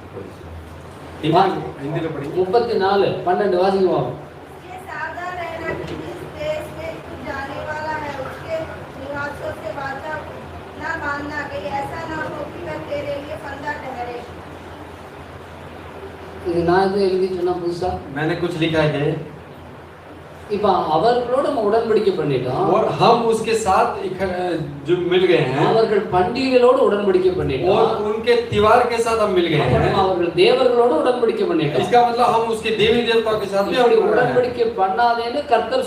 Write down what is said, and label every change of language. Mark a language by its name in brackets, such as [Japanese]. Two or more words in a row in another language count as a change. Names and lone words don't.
[Tamil] 34:12 வாசிக்குவோம். இது நான் எதுவும் எழுதி சொன்னா புதுசா? [Hindi] मैंने कुछ लिखा है। [Tamil] இப்ப அவர்களோட நம்ம உடன்படிக்கை பண்ணிட்டோம். [Hindi] और हम उसके साथ जो मिल गए हैं, [Tamil] அவர்கள் பண்டிகைகளோடு உடன்படிக்கை பண்ணிட்டோம். [Hindi] और उनके त्योहार के साथ हम मिल गए हैं. [Tamil] அவர்கள் தேவர்களோடு உடன்படிக்கை பண்ணிட்டோம். [Hindi] इसका मतलब हम उसके देवी देवताओं के साथ भी [Tamil] உடன்படிக்கை பண்ணாதேன்னு கர்த்தர்